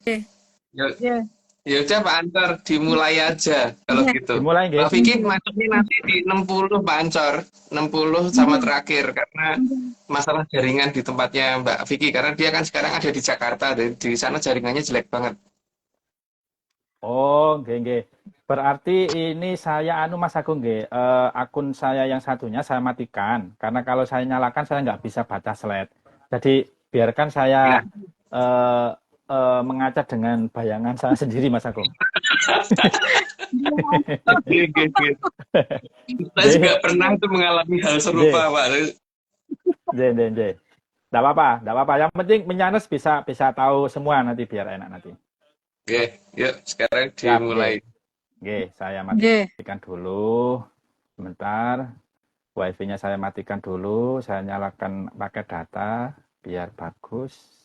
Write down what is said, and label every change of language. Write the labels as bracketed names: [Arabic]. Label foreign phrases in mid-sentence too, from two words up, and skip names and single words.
[Indonesian] Oke. Yeah. Ya udah Pak Ansor, dimulai aja kalau Iya. gitu. Dimulai Mbak nggih. Vicky masuknya nanti di 60 Pak Ansor, 60 sama terakhir karena masalah jaringan di tempatnya Mbak Vicky karena dia kan sekarang ada di Jakarta dan di sana jaringannya jelek banget. [Javanese] Oh, nggih nggih. [Indonesian] Berarti ini saya anu Mas Agung nggih, akun saya yang satunya saya matikan karena kalau saya nyalakan saya nggak bisa baca slide. Jadi biarkan saya Ya, eh, mengaca dengan bayangan saya sendiri Mas Agung. gitu, gitu. Saya juga Nggih, pernah tuh mengalami hal serupa nggih, Pak. [Javanese] nggih, nggih, nggih. [Indonesian] Nggak apa-apa, nggak apa-apa. Yang penting menyanes bisa bisa tahu semua nanti biar enak nanti. Oke, yuk sekarang Siap, dimulai. [Javanese] nggih. Nggih, [Indonesian] saya Nggih. matikan dulu. Sebentar. Wifi-nya saya matikan dulu, saya nyalakan pakai data biar bagus.